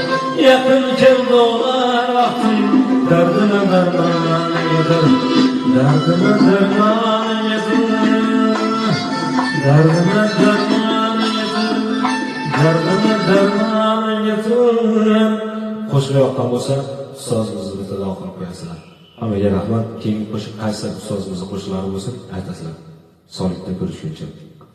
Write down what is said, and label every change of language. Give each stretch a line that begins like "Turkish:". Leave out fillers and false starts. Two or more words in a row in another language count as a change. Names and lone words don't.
Turkish: Yakın geldi olar baktım, derdime derman yedir. Derdime derman yedir. Derdime derman yedir. Derdime derman yedir.
Uzbek: Qo'shiq yoqqan bo'lsa, ustozimizni bitta duo qilib qo'yasizlar. Hammaga rahmat. Keyingi qo'shiq qaysi ustozimizning qo'shiqlari bo'lsa, aytasizlar. Sog'likda ko'rishguncha.